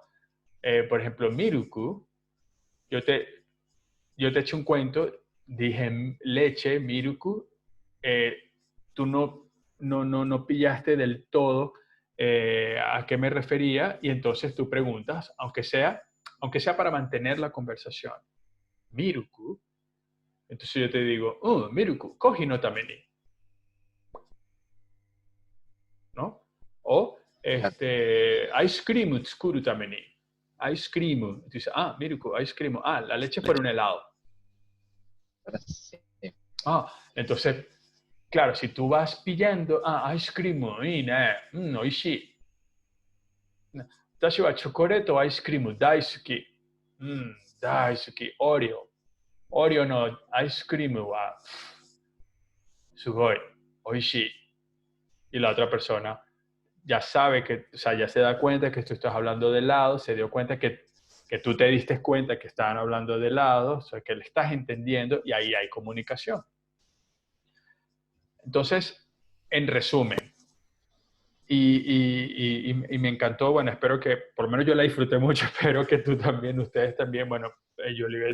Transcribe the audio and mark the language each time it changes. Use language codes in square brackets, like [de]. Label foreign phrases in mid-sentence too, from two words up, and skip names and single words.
[es] Por ejemplo, Miruku, yo te eché un cuento, dije leche, Miruku, tú no pillaste del todo a qué me refería y entonces tú preguntas, aunque sea para mantener la conversación. Miruku. Entonces yo te digo, oh, Miruku, [ja] こうじのために. [es] ¿No? O, Claro. [en] ice cream [ja] つくるために. [en] Ice cream. [es] Dice, ah, Miruku, [en] ice cream. [es] Ah, la leche para Leche. un helado. Sí. Ah, entonces, claro, si tú vas pillando, ah, [en] ice cream, [es] y [ja] ね、おいしい. たしはチョコレートを [en] ice cream [ja] だいすき. だいすき、オレオ. オレオの [en] ice cream [ja] はすごい、おいしい. [es] Y la otra persona ya sabe que, o sea, ya se da cuenta que tú estás hablando de helado, se dio cuenta que tú te diste cuenta que estaban hablando de helado, o sea, que le estás entendiendo y ahí hay comunicación. Entonces, en resumen, y me encantó, bueno, espero que, por lo menos yo la disfruté mucho, espero que tú también, ustedes también, bueno, Yolivet